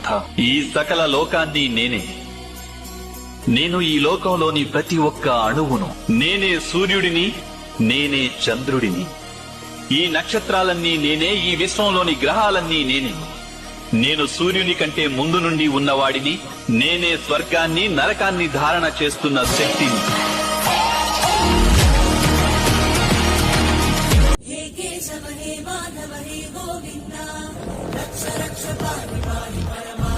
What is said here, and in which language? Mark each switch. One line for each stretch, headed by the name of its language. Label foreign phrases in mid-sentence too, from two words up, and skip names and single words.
Telugu: ఈ సకల లోకాన్ని నేనే. నేను ఈ లోకంలోని ప్రతి ఒక్క అణువును. నేనే సూర్యుడిని, నేనే చంద్రుడిని. ఈ నక్షత్రాలన్నీ నేనే, ఈ విశ్వంలోని గ్రహాలన్నీ నేనే. నేను సూర్యుని కంటే ముందు నుండి ఉన్నవాడిని. నేనే స్వర్గాన్ని నరకాన్ని ధారణ చేస్తున్న శక్తిని.
Sanskrit: हे केशव हे माधव हे गोविन्द रक्ष रक्ष पाहि पाहि